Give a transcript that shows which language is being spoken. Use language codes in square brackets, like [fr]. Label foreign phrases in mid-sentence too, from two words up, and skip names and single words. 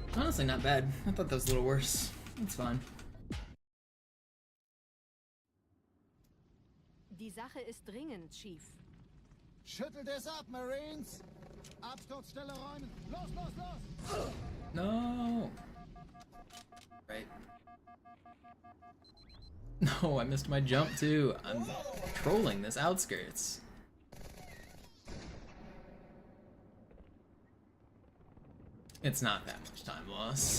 [en] honestly not bad. I thought that was a little worse. It's fine. [de] Die Sache ist dringend, Chief. Schüttelt es ab, Marines! Absturzstelle räumen! Los, los, los! [en] No! Right. No, I missed my jump too. I'm trolling this Outskirts. It's not that much time loss.